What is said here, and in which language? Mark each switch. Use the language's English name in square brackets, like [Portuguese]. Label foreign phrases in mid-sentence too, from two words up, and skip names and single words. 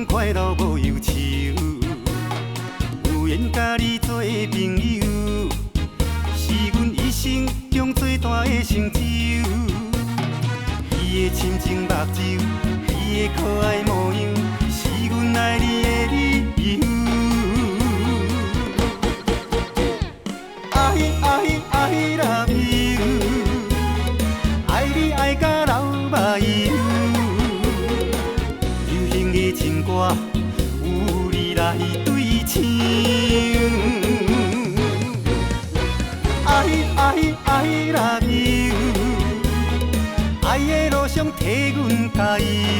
[Min Nan Chinese] 快乐无忧愁，有缘甲你做朋友，是阮一生中最大的成就。伊的深情目睭，伊的可爱模样，是阮爱你的理由。 [English] I love you， [Min Nan Chinese] 爱你爱甲流目油。流行的情歌有你来对唱。 [English] I love you， [Min Nan Chinese] 爱的路上替阮加油。